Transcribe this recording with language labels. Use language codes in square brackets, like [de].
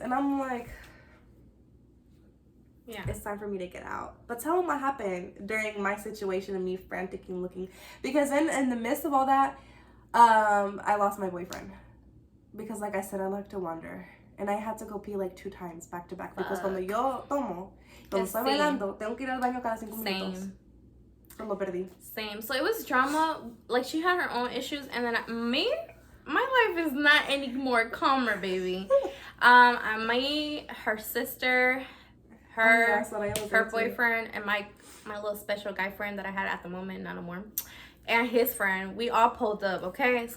[en] And I'm like, yeah, it's time for me to get out. But tell them what happened during my situation and me frantically looking. Because in the midst of all that, I lost my boyfriend. Because like I said, I like to wander. And I had to go pee like 2 times back to back. [es] Because cuando yo tomo, cuando estoy bailando, tengo que ir al baño cada 5 minutos. Lo perdí. [en] Same. So it was drama. Like she had her own issues. And then my life is not any more calmer, baby. Her sister... her boyfriend and my little special guy friend that I had at the moment, not no more, and his friend, we all pulled up, okay?